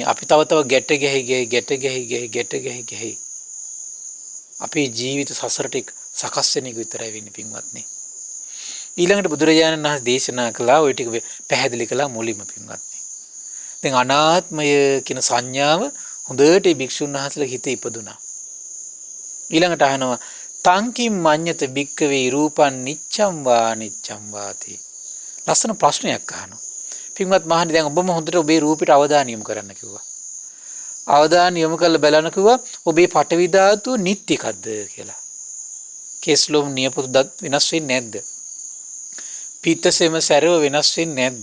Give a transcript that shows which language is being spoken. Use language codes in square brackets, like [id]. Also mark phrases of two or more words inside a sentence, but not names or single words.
[si] අපි තව ගැට ගැහි අපේ ජීවිත සසරට සකස් වෙන එක විතරයි වෙන්නේ පින්වත්නි. ඊළඟට බුදුරජාණන් වහන්සේ දේශනා කළා ওই ටික පැහැදිලි කළා මුලින්ම පින්වත්නි. දැන් අනාත්මය කියන සංඥාව හොඳට මේ භික්ෂුන් වහන්සේලා හිතේ ඉපදුනා. ඊළඟට අහනවා [pi] තංකින් මඤ්ඤත භික්කවේ රූපං නිච්ඡම් වා නිච්ඡම් වාති. [si] ලස්සන ප්‍රශ්නයක් අහනවා. පින්වත් මහණනි දැන් ඔබම හොඳට ඔබේ රූපයට අවධානය යොමු කරන්න කිව්වා. අවධානය යොමු කරලා බලන්න කිව්වා ඔබේ පඨවි ධාතුව නිත්‍යකද්ද කියලා. කෙස්ලොම් නියපොතු දත් වෙනස් වෙන්නේ නැද්ද? පිත්තසෙම සැරව වෙනස් වෙන්නේ නැද්ද?